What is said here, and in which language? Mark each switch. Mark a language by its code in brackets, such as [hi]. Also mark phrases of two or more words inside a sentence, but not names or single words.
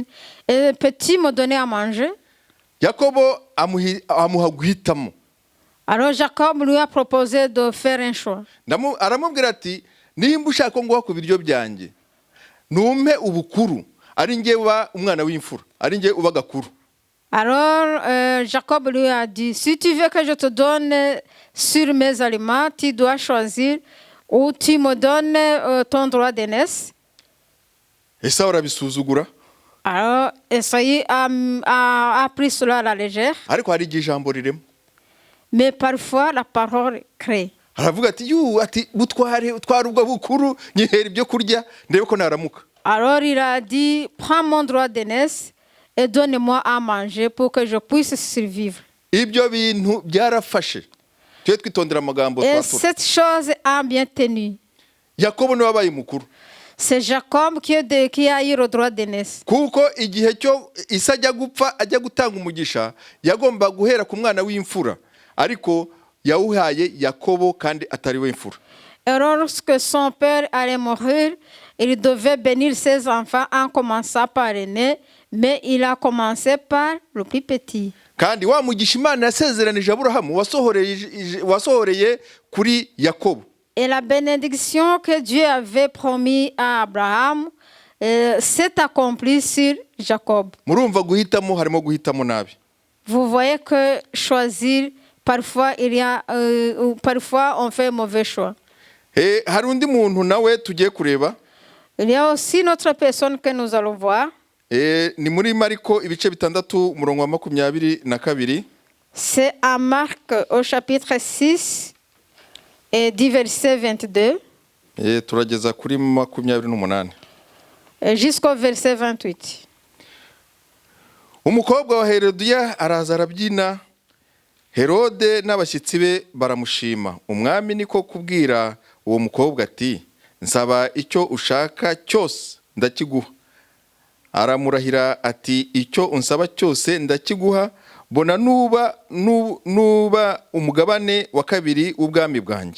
[fr] Et peux-tu me donner à manger? [rn] Yakobo amuha guhitamo. [fr] Alors Jacob lui a proposé de faire un choix. [rn] Aramubwira ati nimba ushaka ngo ku biryo byanjye numpe ubukuru ari nge uba umwana w'imfura ari nge uba gakuru. [fr] Alors Jacob lui a dit, si tu veux que je te donne sur mes aliments, tu dois choisir ou tu me donnes ton droit d'aînesse. [rn] Esawu arabisuzugura. [fr] Alors Esaü a pris cela à la légère. [rn] Ariko hari ijambo ririmo. [fr] Mais parfois la parole crée. [rn] Aravuga ati ati butware ubwo bukuru nyihera ibyo kurya ndebe ko naramuka. [fr] Alors il a dit, prends mon droit d'aînesse et donne-moi à manger pour que je puisse survivre. [rn] Ibyo bintu byarafashe. Twe twitondera amagambo Et twatura. [fr] cette chose a bien tenu. [rn] Yakobo niwe wabaye mukuru. [fr] C'est Jacob qui a eu le droit d'aînesse. [rn] Kuko igihe cyo Isa ajya gupfa ajya gutanga umugisha yagomba guhera ku mwana w'imfura ariko yawuhaye Yakobo kandi atari we imfura. [fr] Et lorsque son père allait mourir, il devait bénir ses enfants en commençant par l'aîné, mais il a commencé par le plus petit. [rn] Kandi wa mugisha Imana yasezeranije Aburahamu wasohoreye kuri Yakobo. [fr] Et la bénédiction que Dieu avait promis à Abraham s'est accomplie sur Jacob. [rn] Murumva guhitamo harimo guhitamo nabi. [fr] Vous voyez que choisir, parfois parfois on fait un mauvais choix. [rn] Hari undi muntu nawe tugiye kureba. [fr] Il y a aussi une autre personne que nous allons voir. [rn] Ni muri Mariko ibice 6 umurongo wa 22. [fr] C'est à Marc au chapitre 6 et du verset 22 [rn] turageza kuri 28 [fr] jusqu'au verset 28. [rn] Umukobwa wa Herodiya araza arabyina, Herode n'abashyitsi be baramushima. Umwami niko kubwira uwo mukobwa ati nsaba icyo ushaka cyose ndakiguha. Aramurahira ati icyo unsaba cyose ndakiguha, bona nuba umugabane wa kabiri w'ubwami bwanjye.